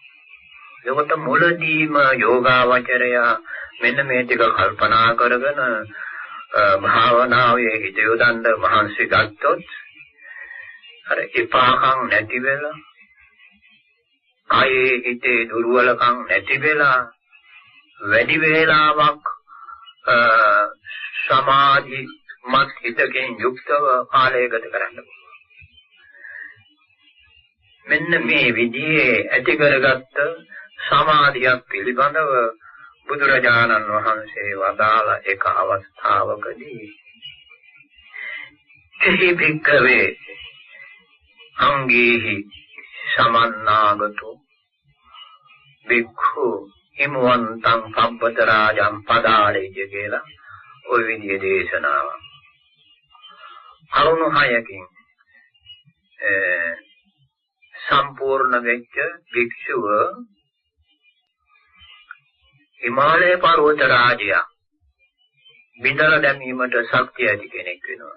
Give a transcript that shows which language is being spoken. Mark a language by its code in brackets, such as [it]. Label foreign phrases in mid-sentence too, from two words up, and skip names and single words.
[si] ඒකට මුලදීම යෝගාවචරය මෙන්න මේ ටික කල්පනා කරගෙන භාවනාවේ හිත යොදන්න මහන්සි ගත්තොත් අර එපාකම් නැති වෙලා කායේ හිතේ දුර්වලකම් නැති වෙලා වැඩි වේලාවක් සමාධිමත් හිතකින් යුක්තව කාලය ගත කරන්න පුළුවන්. මෙන්න මේ විදිහේ ඇති කරගත්ත සමාධියක් පිළිබඳව බුදුරජාණන් වහන්සේ වදාළ එක අවස්ථාවකදී [pi] එහි භික්ඛවේ අංගේහි සමන්නාගතෝ භික්ඛු හිමවන්තං පබ්බතරාජං පදාලේජ [si] කියලා ওই විදිහේ දේශනාවක්. කරුණු හයකින් සම්පූර්ණ වෙච්ච භික්ෂුව හිමාලය පර්වත රාජයා බිඳලා දැමීමට ශක්තිය ඇති කෙනෙක් වෙනවා.